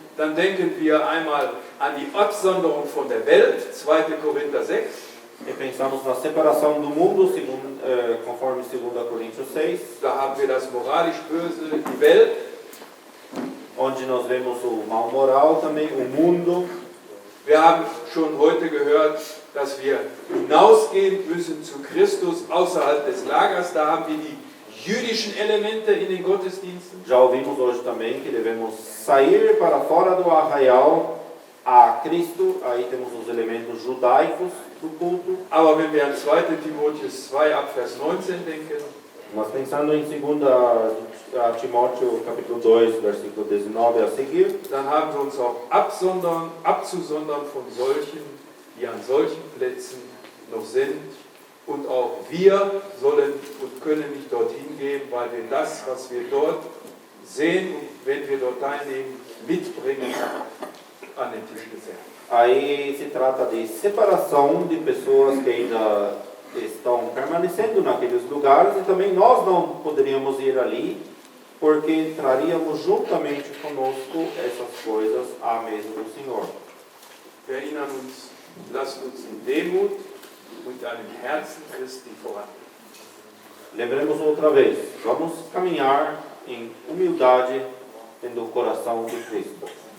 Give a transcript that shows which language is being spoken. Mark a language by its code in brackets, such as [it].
[de] Dann denken wir einmal an die Absonderung von der Welt, 2. Korinther 6. [pt] E pensamos na separação do mundo, conforme 2 Coríntios 6, [de] Da haben wir das moralisch Böse, die Welt. [pt] onde nós vemos o mal moral também, o mundo. [de] Wir haben schon heute gehört, dass wir hinausgehen müssen zu Christus außerhalb des Lagers. Da haben wir die jüdischen Elemente in den Gottesdiensten. [pt] Já ouvimos hoje também que devemos sair para fora do arraial a Cristo. Aí temos os elementos judaicos do culto. [de] Aber wenn wir an 2. Timotheus 2 ab Vers 19 denken, [pt] Mas pensando em 2 Timóteo capítulo 2, versículo 19 a seguir, [de] dann haben wir uns auch abzusondern von solchen, die an solchen Plätzen noch sind. Und auch wir sollen und können nicht dorthin gehen, weil wir das, was wir dort sehen und wenn wir dort teilnehmen, mitbringen an den Tisch des Herrn. [pt] aí se trata de separação de pessoas que ainda estão permanecendo naqueles lugares e também nós não poderíamos ir ali porque traríamos juntamente conosco essas coisas à mesa do Senhor. [de] Wir erinnern uns, lasst uns in Demut und einem Herzen Christi voran. [pt] Lembremos outra vez, vamos caminhar em humildade tendo o coração de Cristo.